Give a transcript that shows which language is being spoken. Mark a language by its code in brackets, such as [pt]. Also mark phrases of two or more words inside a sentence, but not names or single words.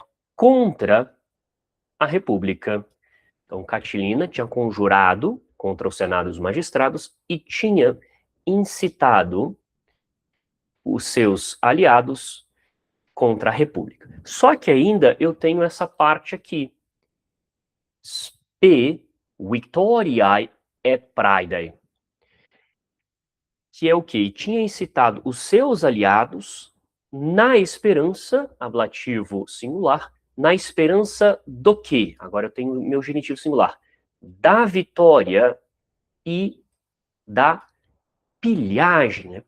[pt] Contra a República. Então, Catilina tinha conjurado contra o Senado e os magistrados e tinha incitado os seus aliados contra a República. Só que ainda eu tenho essa parte aqui. [la] Spe victoriae et praedae. [pt] Que é o quê? Tinha incitado os seus aliados na esperança, ablativo singular, na esperança do quê? Agora eu tenho meu genitivo singular. Da vitória e da pilhagem, né?